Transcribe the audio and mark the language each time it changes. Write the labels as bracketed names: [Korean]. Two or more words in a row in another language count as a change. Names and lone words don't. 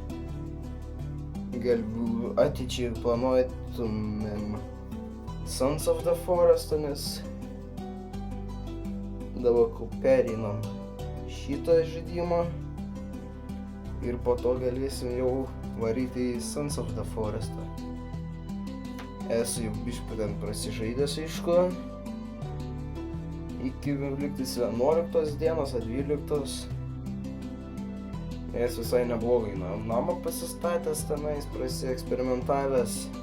[Lithuanian] Gal ateičiai planuotumėm Sons of the Forest, nes dabar pereinam šitą žaidimą ir po to galėsim jau varyti į Sons of the Forestą. Esu jau biškį ten prasižaidęs, aišku. Iki lygtais 11 dienos ar 12. Jis visai neblogai namą pasistatęs tenais, prasieksperimentavęs.